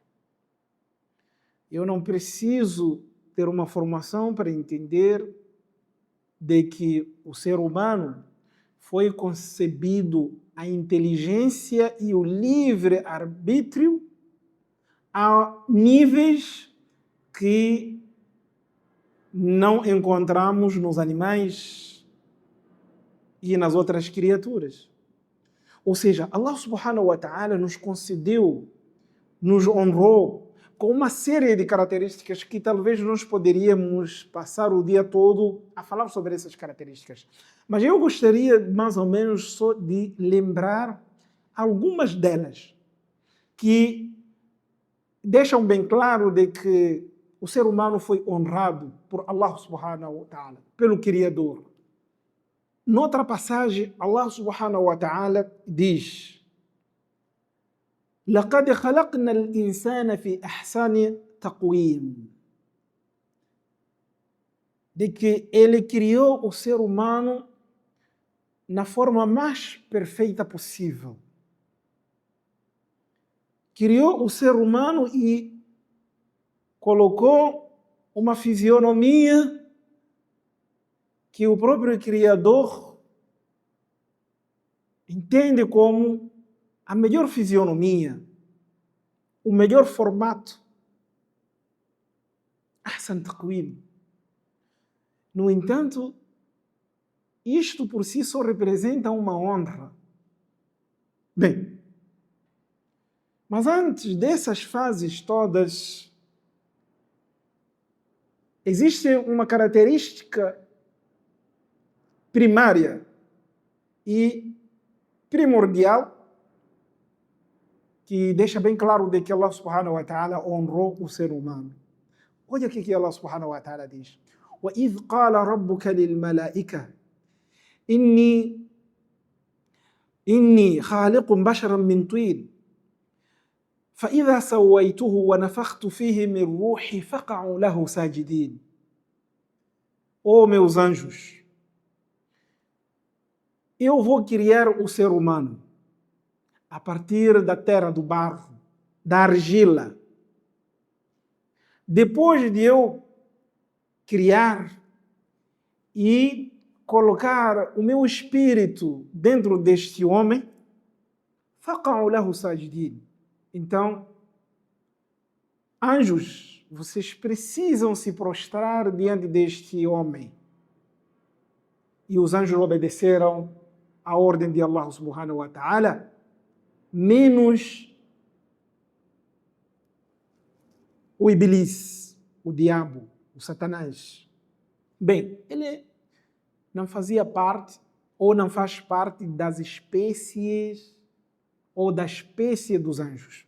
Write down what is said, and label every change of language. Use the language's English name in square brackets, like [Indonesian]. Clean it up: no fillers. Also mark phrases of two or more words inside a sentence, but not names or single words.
[Portuguese] Eu não preciso ter uma formação para entender de que o ser humano foi concebido a inteligência e o livre-arbítrio a níveis que não encontramos nos animais e nas outras criaturas. Ou seja, [Arabic] الله سبحانه وتعالى [Portuguese] nos concedeu, nos honrou com uma série de características que talvez nós poderíamos passar o dia todo a falar sobre essas características. Mas eu gostaria mais ou menos só de lembrar algumas delas que deixam bem claro de que o ser humano foi honrado por [Arabic] الله سبحانه وتعالى, [Portuguese] pelo Criador. Noutra passagem, [Arabic] الله سبحانه وتعالى diz: لَقَدْ خَلَقْنَا الْإِنسَانَ فِي أَحْسَنِ تَقْوِيمٍ. [Portuguese] De que ele criou o ser humano na forma mais perfeita possível. Criou o ser humano e colocou uma fisionomia que o próprio Criador entende como a melhor fisionomia, o melhor formato. [Arabic] أحسن تقويم. [Portuguese] No entanto, isto por si só representa uma honra. Bem, mas antes dessas fases todas, existe uma característica primária e primordial que deixa bem claro de que [Arabic] الله سبحانه وتعالى [Portuguese] honrou o ser humano. Olha o que [Arabic] الله سبحانه وتعالى [Portuguese] diz. [Arabic] وَإِذْ قَالَ رَبُّكَ لِلْمَلَائِكَةِ إِنِّي خَالِقٌ بَشَرًا مِّن طِينٍ فَإِذَا سَوَّيْتُهُ وَنَفَخْتُ فِيهِ مِنْ رُوحِي فَقَعُوا لَهُ سَاجِدِينَ. [Portuguese] Oh, meus anjos, eu vou criar o ser humano a partir da terra, do barro, da argila. Depois de eu criar e colocar o meu espírito dentro deste homem, [Arabic] فَقَعُوا لَهُ سَاجِدِينَ. [Portuguese] Então, anjos, vocês precisam se prostrar diante deste homem. E os anjos obedeceram à ordem de [Arabic] الله سبحانه وتعالى, [Portuguese] menos o Iblis, o diabo, o Satanás. Bem, ele não fazia parte ou não faz parte das espécies ou da espécie dos anjos.